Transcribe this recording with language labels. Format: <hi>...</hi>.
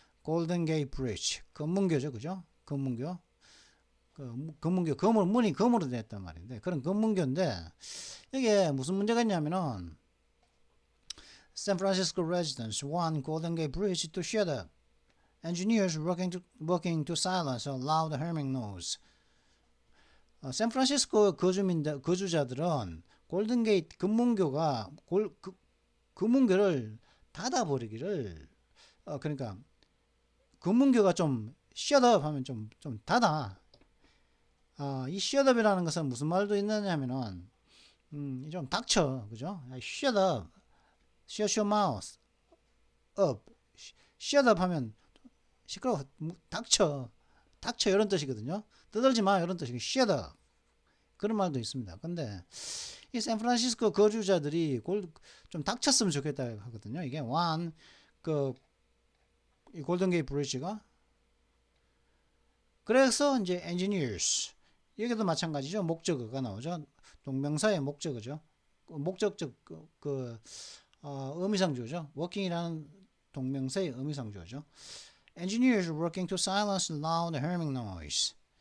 <ko>골든 게이트 브리지, 검문교죠, 그죠? 검문교. 문이 검으로 됐단 말인데 그런 검문교인데 이게 무슨 문제가 있냐면은</ko> <en>San Francisco residents want Golden Gate Bridge to shut up. Engineers working to silence a loud humming noise.</en> <ko>샌프란시스코 거주자들은 골든게이트 검문교가 검문교를 닫아버리기를 그러니까 검문교가 좀 shut up 하면 좀 닫아. 이 shut up이라는 것은 무슨 말도 있느냐면은 좀 닥쳐, 그죠?</ko> <en>shut up, shut your mouth up.</en> <ko>shut up 하면 시끄러워, 닥쳐 이런 뜻이거든요. 떠들지 마 이런 뜻이고 shut up 그런 말도 있습니다. 근데 이 샌프란시스코 거주자들이 좀 닥쳤으면 좋겠다 하거든요. 이게 이 골든게이트 브리지가 그래서 이제 engineers 여기도 마찬가지죠. 목적어가 나오죠. 동명사의 목적어죠. 목적적 의미상주어죠. working이라는 동명사의 의미상주어죠.</ko> <en>Engineers working to silence loud humming noise.</en>